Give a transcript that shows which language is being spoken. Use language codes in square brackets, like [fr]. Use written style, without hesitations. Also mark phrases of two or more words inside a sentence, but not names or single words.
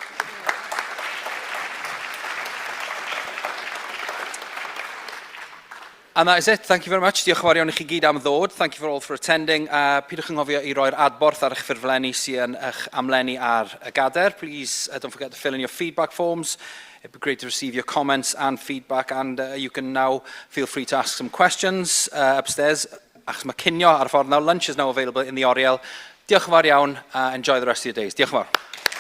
[en] And that is it. Thank you very much. [cy] Diolch yn fawr iawn i chi gyd am ddod. [en] Thank you for all for attending. [cy] Pidwch yn ngofio i roi'r adborth ar eich ffurflenni sy'n yn eich amlenni ar y gader. [en] Please don't forget to fill in your feedback forms. It'd be great to receive your comments and feedback, and you can now feel free to ask some questions upstairs. [cy] Achos mae cinio ar y ffordd now. [en] Lunch is now available in the Oriel. [cy] Diolch yn fawr iawn. [en] Enjoy the rest of your days. [cy] Diolch yn fawr.